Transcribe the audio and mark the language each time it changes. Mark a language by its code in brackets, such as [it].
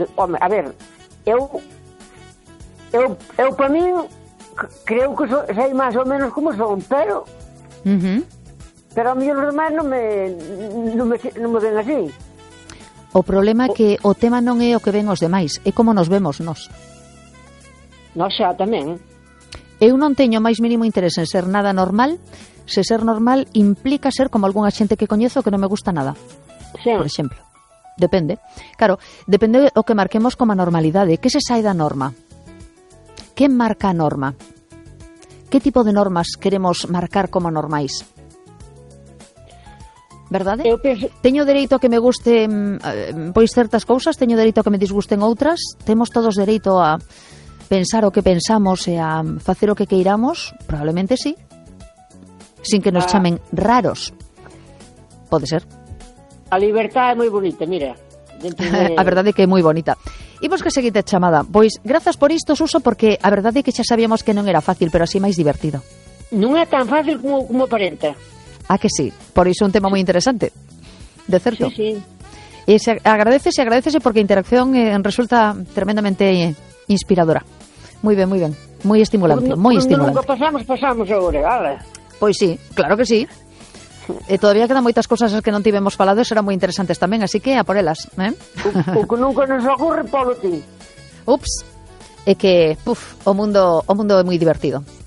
[gl] Home, a ver, eu para min creo que sei máis ou menos como son, pero pero a mí os demás non me ven así. O problema é que o tema non é o que ven os demais, é como nos vemos nós. Nós xa tamén. Eu non teño máis mínimo interés en ser nada normal, se ser normal implica ser como algunha xente que coñezo que non me gusta nada. Sí. Por exemplo. Depende. Claro, depende o que marquemos como a normalidade. Que se sai da norma? Que marca a norma? Que tipo de normas queremos marcar como normais? Verdade? Eu penso... Teño dereito a que me guste pois certas cousas, teño dereito a que me disgusten outras, temos todos dereito a pensar o que pensamos e a facer o que queiramos, probablemente sí, sin que nos chamen raros. Pode ser. A libertade é moi bonita, mira. A verdade é que é moi bonita. Imos que seguinte chamada. Pois, grazas por isto, Suso, porque a verdade é que xa sabíamos que non era fácil, pero así máis divertido. Non é tan fácil como aparenta. ¿A que sí? [es] Por eso un tema muy interesante, de cierto. Sí, sí. Y se agradece porque interacción resulta tremendamente inspiradora. Muy bien, muy bien. Muy estimulante, muy estimulante. Nunca pasamos, pasamos ahora, ¿vale? Pues sí, claro que sí. [gl] Todavía quedan moitas cosas que non tivemos falado e serán moi interesantes tamén, así que a por elas, ¿eh? O que nunca nos ocorre, polo ti. Ups, é que, puf, o mundo é moi divertido.